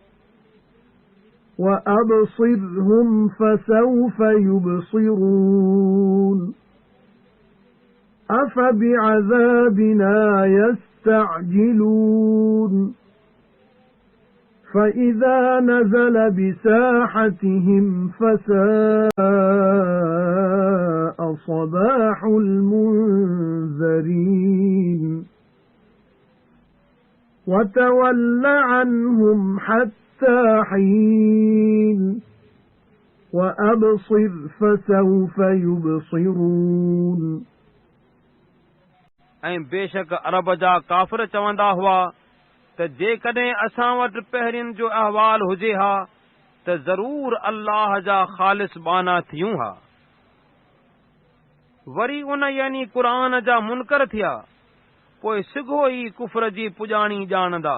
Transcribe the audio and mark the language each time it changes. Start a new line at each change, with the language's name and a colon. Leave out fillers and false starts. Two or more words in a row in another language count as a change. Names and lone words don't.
Arabic: وَأَبْصِرْهُمْ فَسَوْفَ يُبْصِرُونَ أَفَبِعَذَابِنَا يَسْتَعْجِلُونَ فَإِذَا نَزَلَ بِسَاحَتِهِمْ فَسَاءَ صَبَاحُ الْمُنذَرِينَ وَتَوَلَّ عَنْهُمْ حَتَّى حِينٍ وَأَبْصِرْ فَسَوْفَ يُبْصِرُونَ
Sindhi: ऐं बेशक अरब जा काफ़िर चवंदा हुआ त जेकॾहिं असां वटि पहिरियुनि जो अहवाल हुजे हा त ज़रूर अल्लाह जा ख़ालिस बाना थियूं हा। वरी उन यानी क़ुरान जा मुनकर थिया, पोइ सिघो ई कुफ्र जी पुॼाणी ॼाणंदा।